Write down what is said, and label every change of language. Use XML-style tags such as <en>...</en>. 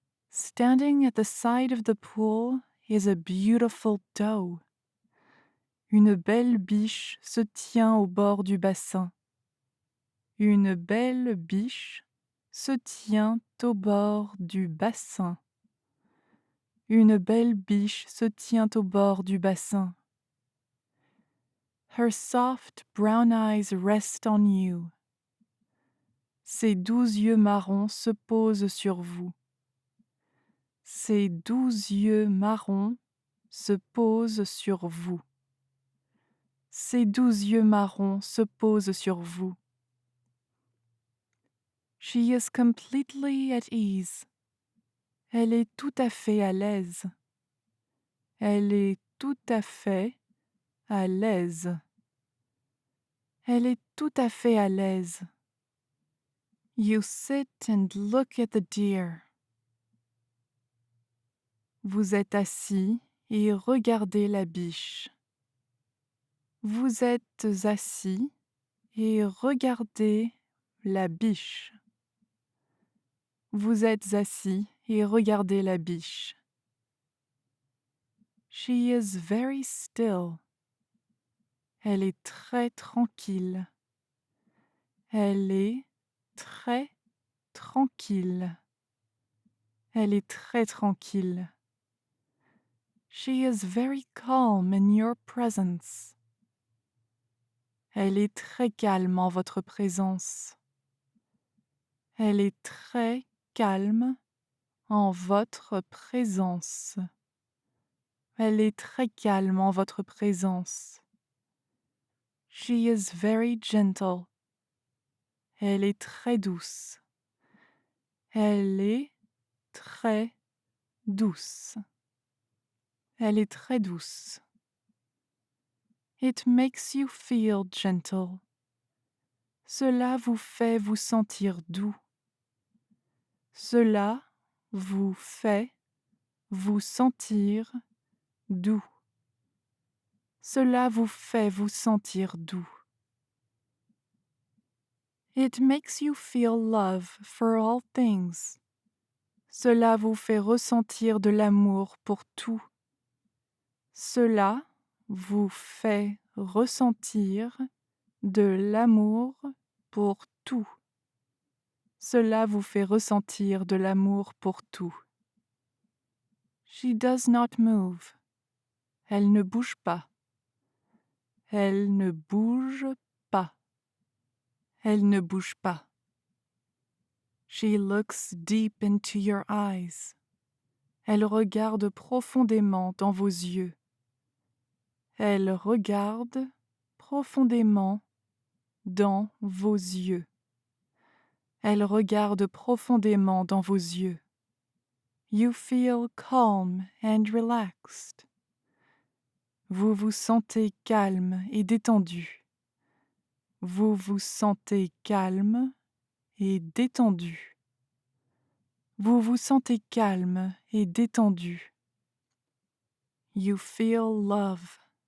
<en>Standing at the side of the pool is a beautiful doe.</en> <fr>Une belle biche se tient au bord du bassin. Une belle biche se tient au bord du bassin. Une belle biche se tient au bord du bassin.</fr> <en>Her soft brown eyes rest on you.</en> <fr>Ses doux yeux marrons se posent sur vous. Ses doux yeux marrons se posent sur vous. Ses doux yeux marrons se posent sur vous.</fr> <en>She is completely at ease.</en> <fr>Elle est tout à fait à l'aise. Elle est tout à fait à l'aise. Elle est tout à fait à l'aise.</fr> <en>You sit and look at the deer.</en> <fr>Vous êtes assis et regardez la biche. Vous êtes assis et regardez la biche. Vous êtes assis et regardez la biche.</fr> <en>She is very still.</en> <fr>Elle est très tranquille. Elle est très tranquille. Elle est très tranquille.</fr> <en>She is very calm in your presence.</en> <fr>Elle est très calme en votre présence. Elle est très calme en votre présence. Elle est très calme en votre présence.</fr> <en>She is very gentle.</en> <fr>Elle est très douce. Elle est très douce. Elle est très douce.</fr> <en>It makes you feel gentle.</en> <fr>Cela vous fait vous sentir doux. Cela vous fait vous sentir doux. Cela vous fait vous sentir doux.</fr> <en>It makes you feel love for all things.</en> <fr>Cela vous fait ressentir de l'amour pour tout. Cela vous fait ressentir de l'amour pour tout. Cela vous fait ressentir de l'amour pour tout.</fr> <en>She does not move.</en> <fr>Elle ne bouge pas. Elle ne bouge pas. Elle ne bouge pas.</fr> <en>She looks deep into your eyes.</en> <fr>Elle regarde profondément dans vos yeux. Elle regarde profondément dans vos yeux. Elle regarde profondément dans vos yeux.</fr> <en>You feel calm and relaxed.</en> <fr>Vous vous sentez calme et détendu. Vous vous sentez calme et détendu. Vous vous sentez calme et détendu.</fr> <en>You feel love.</en>